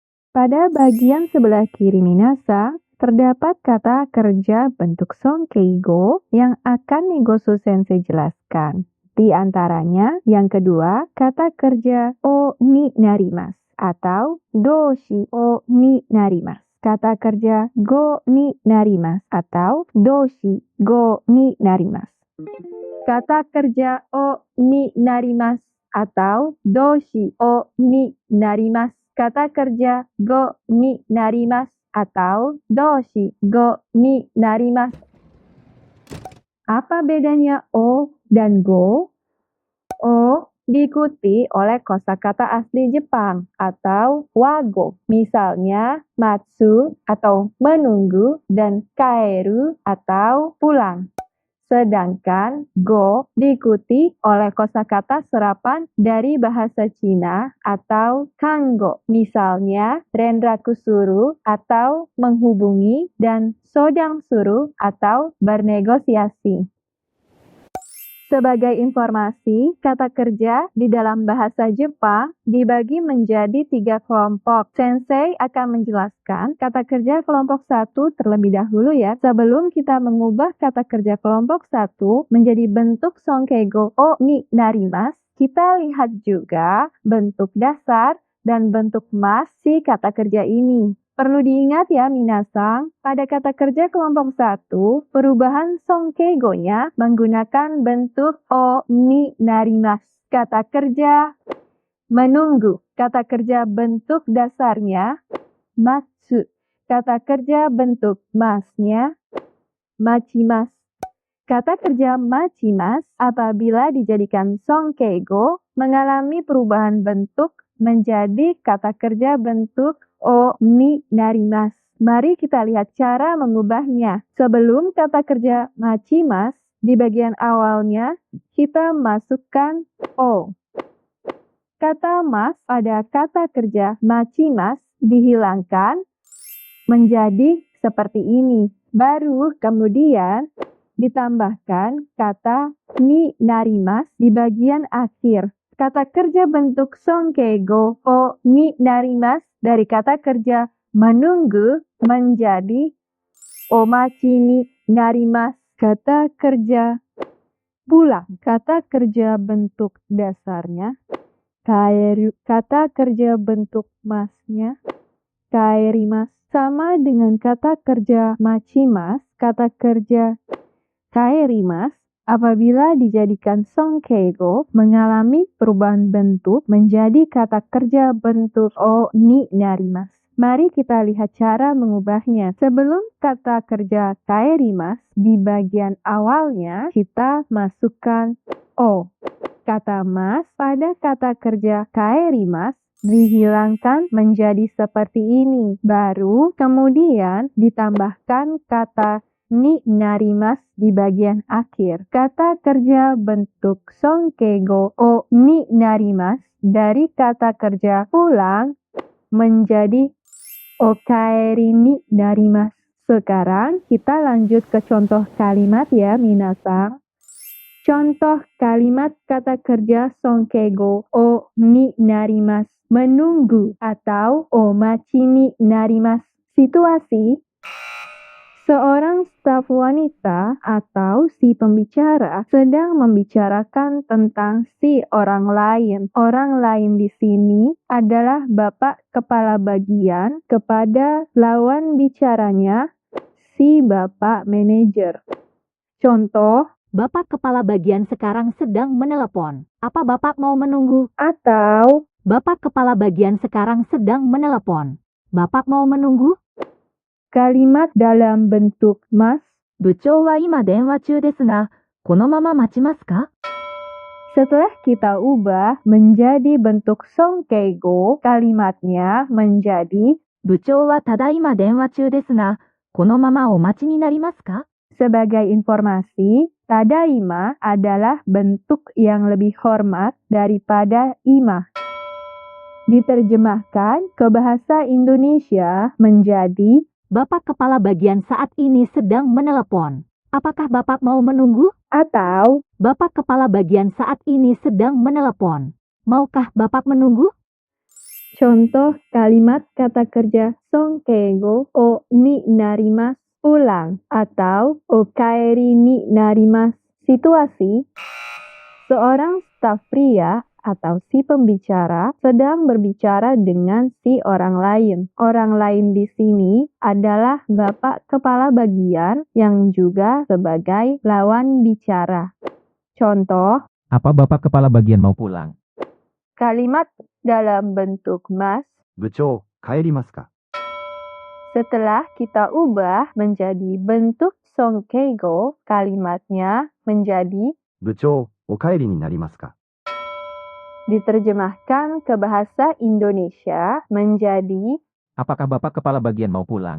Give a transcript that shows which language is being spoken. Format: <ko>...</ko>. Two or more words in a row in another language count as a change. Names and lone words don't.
<id>Pada bagian sebelah kiri minasa, terdapat kata kerja bentuk songkeigo yang akan Nigosu Sensei jelaskan. Di antaranya, yang kedua, kata kerja</id> <ja>お に なります</ja> <id>atau</id> <ja>動詞 お に なります.</ja> <id>Kata kerja</id> <ja>ご に なります</ja> <id>atau</id> <ja>動詞 ご に なります.</ja> <id>Kata kerja</id> <ja>お に なります</ja> <id>atau</id> <ja>動詞 お に なります.</ja> <id>Kata kerja</id> <ja>ご に なります</ja> <id>atau</id> <ja>動詞 ご に なります.</ja> <id>Apa bedanya o dan go? O diikuti oleh kosakata asli Jepang atau wago. Misalnya matsu atau menunggu dan kaeru atau pulang. Sedangkan go diikuti oleh kosakata serapan dari bahasa Cina atau kango. Misalnya</id> <ja>連絡 する</ja> <id>atau menghubungi dan</id> <ja>相談 する</ja> <id>atau bernegosiasi. Sebagai informasi, kata kerja di dalam bahasa Jepang dibagi menjadi 3 kelompok. Sensei akan menjelaskan kata kerja kelompok 1 terlebih dahulu ya. Sebelum kita mengubah kata kerja kelompok 1 menjadi bentuk songkeigo</id> <ja>お に なります,</ja> <id>kita lihat juga bentuk dasar dan bentuk mas si kata kerja ini. Perlu diingat ya minasang, pada kata kerja kelompok 1, perubahan songkeigo-nya menggunakan bentuk</id> <ja>お に なります.</ja> <id>Kata kerja menunggu. Kata kerja bentuk dasarnya matsu. Kata kerja bentuk masnya machimasu. Kata kerja machimasu apabila dijadikan songkeigo mengalami perubahan bentuk menjadi kata kerja bentuk</id> <ja>お に なります.</ja> <id>Mari kita lihat cara mengubahnya. Sebelum kata kerja machimasu, di bagian awalnya kita masukkan o. Kata mas pada kata kerja machimasu dihilangkan menjadi seperti ini. Baru kemudian ditambahkan kata</id> <ja>に なります</ja> <id>di bagian akhir. Kata kerja bentuk songkeigo</id> <ja>お に なります</ja> <id>dari kata kerja menunggu menjadi</id> <ja>お待ち に なります.</ja> <id>Kata kerja pulang. Kata kerja bentuk dasarnya kaeru. Kata kerja bentuk masnya kaerimasu. Sama dengan kata kerja machimasu, kata kerja kaerimasu apabila dijadikan songkeigo mengalami perubahan bentuk menjadi kata kerja bentuk</id> <ja>お に なります.</ja> <id>Mari kita lihat cara mengubahnya. Sebelum kata kerja kaerimasu, di bagian awalnya kita masukkan o. Kata mas pada kata kerja kaerimasu dihilangkan menjadi seperti ini. Baru kemudian ditambahkan kata</id> <ja>に なります</ja> <id>di bagian akhir. Kata kerja bentuk songkeigo</id> <ja>お に なります</ja> <id>dari kata kerja pulang menjadi</id> <ja>お帰り に なります.</ja> <id>Sekarang kita lanjut ke contoh kalimat ya minasang. Contoh kalimat kata kerja songkeigo</id> <ja>お に なります.</ja> <id>Menunggu atau</id> <ja>お待ち に なります.</ja> <id>Situasi: seorang staf wanita atau si pembicara sedang membicarakan tentang si orang lain. Orang lain di sini adalah bapak kepala bagian kepada lawan bicaranya, si bapak manajer. Contoh, Bapak kepala bagian sekarang sedang menelepon. Apa Bapak mau menunggu? atau Bapak kepala bagian sekarang sedang menelepon. Bapak mau menunggu? kalimat dalam bentuk mas.</id> <ja>部長は今電話中ですが、このまま待ちますか?</ja> <id>Setelah kita ubah menjadi bentuk songkeigo, kalimatnya menjadi</id> <ja>部長はただいま電話中ですが、このままお待ちになりますか?</ja> <id>sebagai informasi, tadaima adalah bentuk yang lebih hormat daripada ima. Diterjemahkan ke bahasa Indonesia menjadi Bapak kepala bagian saat ini sedang menelepon. Apakah Bapak mau menunggu? atau Bapak kepala bagian saat ini sedang menelepon. Maukah Bapak menunggu? Contoh kalimat kata kerja songkeigo</id> <ja>お に なります</ja> <id>pulang atau</id> <ja>お 帰り に なります.</ja> <id>Situasi: seorang staf pria atau si pembicara sedang berbicara dengan si orang lain. Orang lain di sini adalah Bapak Kepala Bagian yang juga sebagai lawan bicara. Contoh, Apa Bapak Kepala Bagian mau pulang? kalimat dalam bentuk mas</id> <ja>部長、帰りますか？</ja> <id>setelah kita ubah menjadi bentuk songkeigo, kalimatnya menjadi</id> <ja>部長、お帰りになりますか？</ja> <id>diterjemahkan ke bahasa Indonesia menjadi Apakah Bapak Kepala Bagian mau pulang?</id>